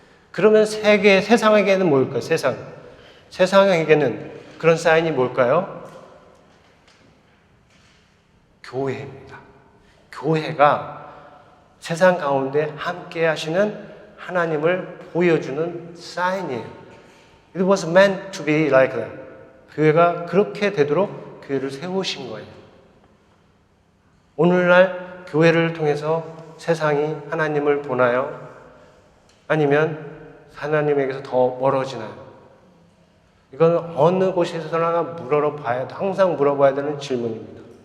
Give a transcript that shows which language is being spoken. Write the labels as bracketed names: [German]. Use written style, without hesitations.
[Korean] 그러면 세상에게는 뭘까요? 세상에게는 그런 사인이 뭘까요? 교회입니다. 교회가 세상 가운데 함께 하시는 하나님을 보여주는 사인이에요. [English] It was meant to be like that. [Korean] 교회가 그렇게 되도록 교회를 세우신 거예요. 오늘날 교회를 통해서 세상이 하나님을 보나요? 아니면 하나님에게서 더 멀어지나요? 이건 어느 곳에서나 항상 물어봐야 되는 질문입니다.